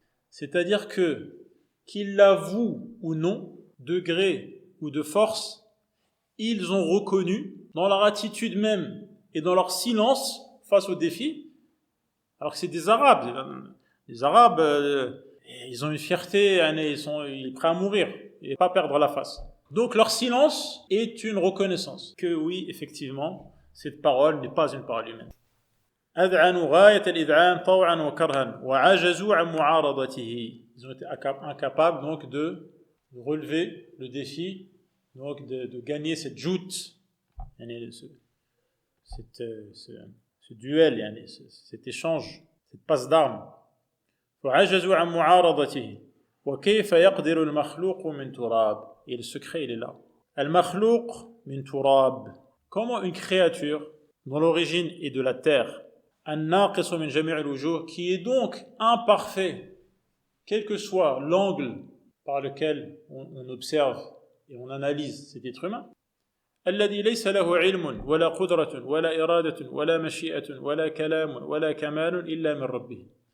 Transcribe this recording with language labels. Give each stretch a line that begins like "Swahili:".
French: C'est-à-dire que, qu'ils l'avouent ou non, de gré ou de force, ils ont reconnu, dans leur attitude même et dans leur silence face au défi, alors que c'est des Arabes. Les Arabes, ils ont une fierté, ils sont prêts à mourir et pas perdre la face. Donc leur silence est une reconnaissance que oui, effectivement, cette parole n'est pas une parole humaine.
Arabic: أذعنوا غاية الإذعان طوعا وكرها وعجزوا عن معارضته.
French: Ils ont été incapables donc de relever le défi, donc de gagner cette joute, ce duel, cet échange, cette passe d'armes.
Arabic: وعجزوا عن معارضته وكيف يقدر المخلوق من تراب.
French: Et le secret il est là.
Arabic: المخلوق من تراب.
French: Comment une créature dont l'origine est de la terre,
Arabic: الناقص من جميع الوجوه,
French: qui est donc imparfait, quel que soit l'angle par lequel on observe et on analyse cet être humain,
Arabic: الذي ليس له علم ولا قدرة ولا إرادة ولا مشيئة ولا كلام ولا كمال إلا من ربه.